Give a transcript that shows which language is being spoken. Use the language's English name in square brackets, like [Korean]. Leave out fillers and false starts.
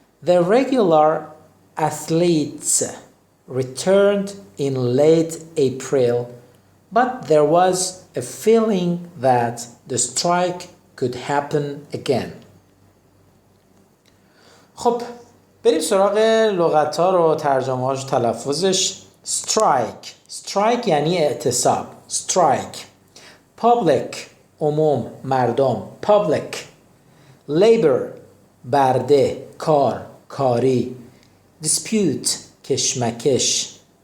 [English] The regular athletes returned in late April, but there was a feeling that the strike could happen again. [Persian] خب بریم سراغ لغت‌ها و ترجمه‌هاش و تلفظش. strike یعنی اعتصاب. [English] strike. [Persian] public عموم مردم. [English] public. [Persian] labor برده کار کاری. dispute کشمکش.